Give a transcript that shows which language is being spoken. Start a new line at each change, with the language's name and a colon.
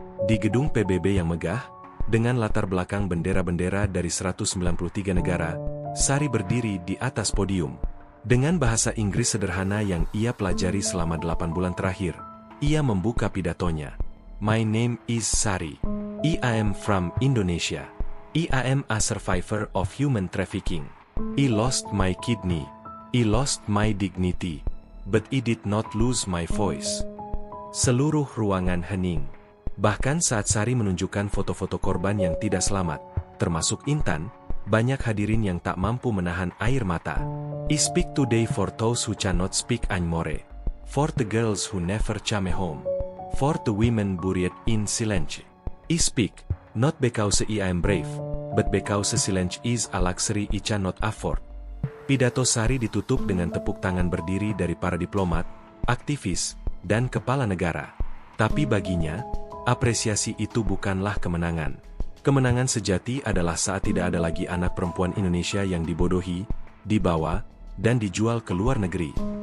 Indonesian: Di gedung PBB yang megah, dengan latar belakang bendera-bendera dari 193 negara, Sari berdiri di atas podium. Dengan bahasa Inggris sederhana yang ia pelajari selama 8 bulan terakhir, ia membuka pidatonya.
English: My name is Sari. I am from Indonesia. I am a survivor of human trafficking. I lost my kidney. I lost my dignity. But I did not lose my voice.
Indonesian: Seluruh ruangan hening. Bahkan saat Sari menunjukkan foto-foto korban yang tidak selamat, termasuk Intan, banyak hadirin yang tak mampu menahan air mata.
English: I speak today for those who cannot speak anymore. For the girls who never came home. For the women buried in silence. I speak, not because I am brave, but because silence is a luxury I cannot afford.
Indonesian: Pidato Sari ditutup dengan tepuk tangan berdiri dari para diplomat, aktivis, dan kepala negara. Tapi baginya, apresiasi itu bukanlah kemenangan. Kemenangan sejati adalah saat tidak ada lagi anak perempuan Indonesia yang dibodohi, dibawa, dan dijual ke luar negeri.